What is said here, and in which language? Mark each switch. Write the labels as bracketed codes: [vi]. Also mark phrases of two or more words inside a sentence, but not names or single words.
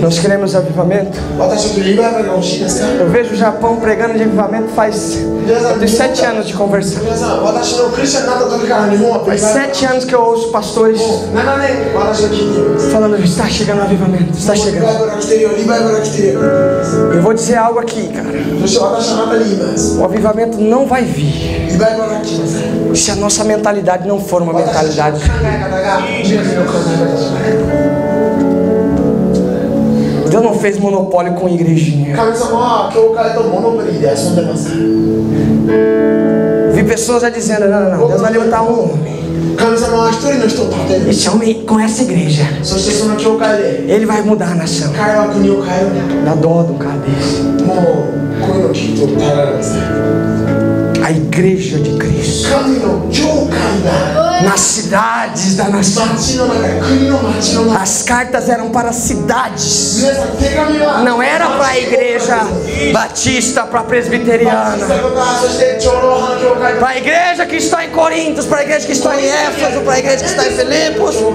[pt] Nós queremos avivamento. [ja] 方私たちリバイバルが欲しいですか [pt] Eu vejo o Japão pregando de avivamento faz 7 anos de conversão. [ja] 皆さん私のクリスチャンになった時から日本はリバイ [pt] Faz [ja] バル [pt] 7 anos que eu ouço pastores [ja] 7 年私は聞いています [pt] falando: está chegando o avivamento, está [ja] リバイ [pt] chegando. [ja] バルが来てるよリバイバルが来てるよ [pt] Eu vou dizer algo aqui, cara. [ja] そして私はあなたに言います [pt] O avivamento não vai vir [ja] リバイバルが来ません [pt] se a nossa mentalidade não for uma [ja] 私たちの [pt] mentalidade. [ja] 考え方が十字の考え方じゃない [pt] Deus não fez monopólio com igrejinha. [ja] 神様は教会とモノポリーで遊んでます [pt] Vi pessoas já dizendo: não, Deus vai levantar um homem. [ja] 神様は一人の人を立てる [pt] Esse homem com essa igreja, [ja] そしてその教会で [pt] ele vai mudar a nação. [ja] 彼は国を変えるんだ [pt] Dá dó de um cara desse. [ja] もうこういうのを聞いて耐えられません [pt] A igreja de Cristo. [ja] 神の教会だ [pt] nas cidades da nação. As cartas eram para cidades. Não era para a igreja batista, para a presbiteriana, para a igreja que está em Corinto, para a igreja que está em Éfeso, para a igreja que está em Filipos.